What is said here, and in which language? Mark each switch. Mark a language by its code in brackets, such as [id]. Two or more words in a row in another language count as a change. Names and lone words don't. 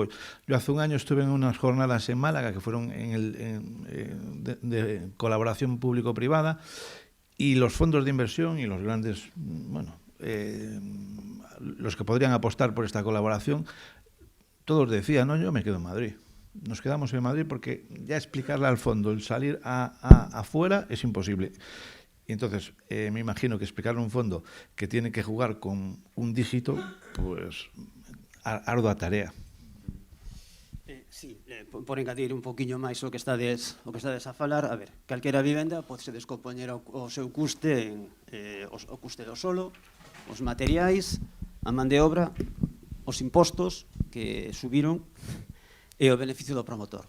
[es] Yo hace un año estuve en unas jornadas en Málaga que fueron de colaboración público-privada, y los fondos de inversión y los grandes, los que podrían apostar por esta colaboración, todos decían, no, yo me quedo en Madrid. Nos quedamos en Madrid porque ya explicarle al fondo, el salir afuera es imposible. Y entonces, me imagino que explicarle a un fondo que tiene que jugar con un dígito, pues, ardua tarea. [gl] Sí, por engadir un poquinho máis o que estades a falar, a ver, calquera vivenda podese descompoñer o seu custe en o custe do solo, os materiais, a man de obra, os impostos que subiron e o beneficio do promotor.